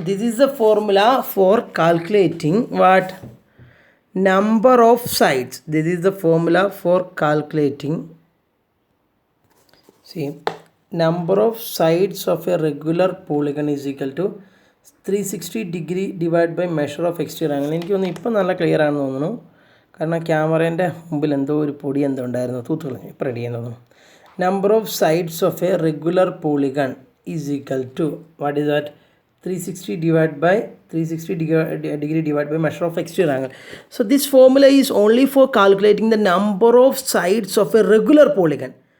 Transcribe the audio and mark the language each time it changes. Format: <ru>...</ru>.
<en>This is the formula for calculating what? Number of sides. This is the formula for calculating. See, number of sides of a regular polygon is equal to 360 degree divided by measure of exterior angle.</en> <ml>എനിക്ക് തോന്നുന്നു ഇപ്പം നല്ല clear ആണെന്ന് തോന്നുന്നു. കാരണം ക്യാമറേൻ്റെ മുമ്പിൽ എന്തോ ഒരു പൊടി എന്തോ ഉണ്ടായിരുന്നു, തൂത്തുകളഞ്ഞു. ഇപ്പം റെഡി ആണെന്ന് തോന്നുന്നു.</ml> <en>Number of sides of a regular polygon is equal to, what is that? 360 divided by 360 degree divided by measure of exterior angle. So this formula is only for calculating the number of sides of a regular polygon.</en>